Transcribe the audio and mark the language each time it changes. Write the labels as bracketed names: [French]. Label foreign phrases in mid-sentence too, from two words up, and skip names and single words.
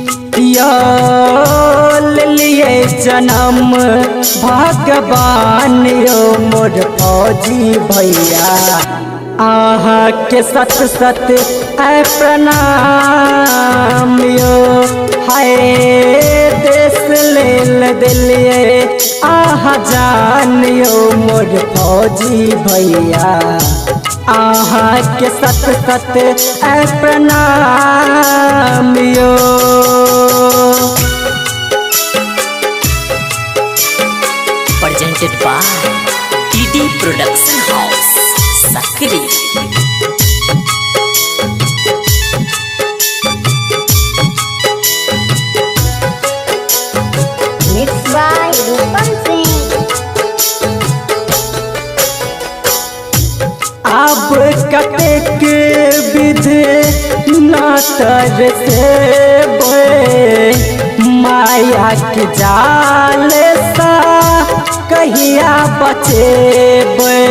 [Maithili] यो लिए जन्म भगवान यो मोर फौजी भैया, के सत सत प्रणाम यो, हाय देश लेल दिलिए जान यो मोर फौजी भैया, के सत सत प्रणाम यो। [English] Presented by DD Production House, Sakri. Mixed by Rupam Singh. [Maithili] अब कतेक विधि नातर से माया के जाल सा कहिया बचेबे,